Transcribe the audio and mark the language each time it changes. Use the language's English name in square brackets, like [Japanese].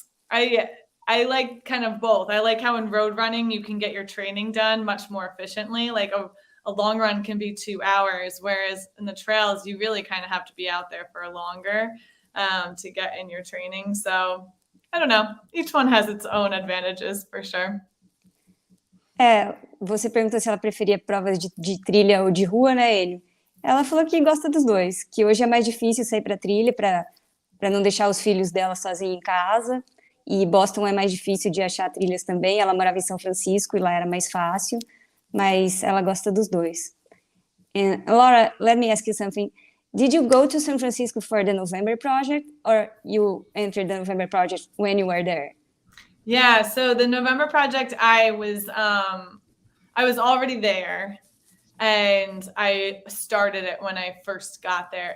[English] I like kind of both. I like how in road running, you can get your training done much more efficiently. Like a long run can be 2 hours, whereas in the trails, you really kind of have to be out there for longer to get in your training. So I don't know. Each one has its own advantages for sure. [Portuguese] Você perguntou se ela preferia provas de trilha ou de rua, né, Enio? Ela falou que gosta dos dois, que hoje é mais difícil sair para trilha, para não deixar os filhos dela sozinhos em casa, e Boston é mais difícil de achar trilhas também. Ela morava em São Francisco e lá era mais fácil, mas ela gosta dos dois. [English] And Laura, let me ask you something. Did you go to San Francisco for the November project, or you entered the November project when you were there? Yeah, so the November project, I was already there, and I started it when I first got there.